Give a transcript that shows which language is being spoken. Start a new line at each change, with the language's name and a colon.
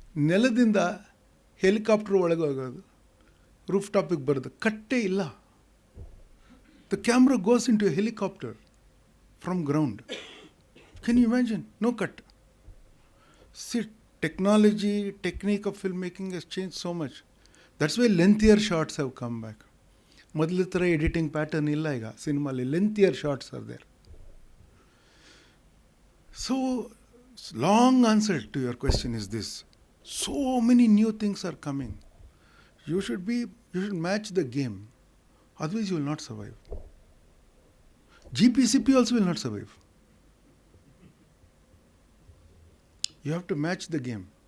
Kannada: ನೆಲದಿಂದ ಹೆಲಿಕಾಪ್ಟರ್ ಒಳಗೆ ಹೋಗೋದು, ರೂಫ್ ಟಾಪಿಗೆ ಬರೋದು, ಕಟ್ಟೇ ಇಲ್ಲ.
English: The camera goes into a helicopter from ground. Can you imagine? No cut. See, technology, technique of filmmaking has changed so much. That's why lengthier shots have come back.
Kannada: ಮೊದಲ ಥರ editing pattern ಇಲ್ಲ ಈಗ ಸಿನಿಮಾಲಿ.
English: Lengthier shots are there. So long answer to your question is this. So many new things are coming. You should match the game. Otherwise you will not survive. GPCP also will not survive. You have to match the game.